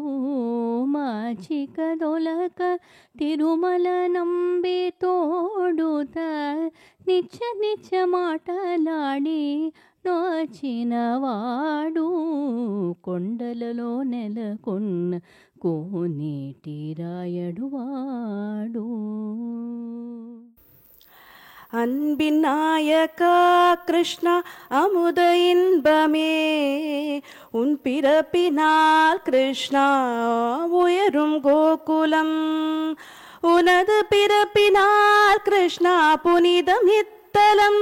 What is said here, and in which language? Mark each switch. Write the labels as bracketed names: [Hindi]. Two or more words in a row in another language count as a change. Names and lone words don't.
[Telugu] మాచిక దొలక తిరుమల నంబి తోడుత నిత్య నిత్య మాటలాడి నోచినవాడు. కొండలలో నెలకొన్న కోనేటిరాయడువాడు. [Tamil] அன்பின் நாயகா கிருஷ்ணா அமுத இன்பமே உன் பிறப்பினால் கிருஷ்ணா உயரும் கோகுலம். உனது பிறப்பினால் கிருஷ்ணா புனிதம் இத்தலம்.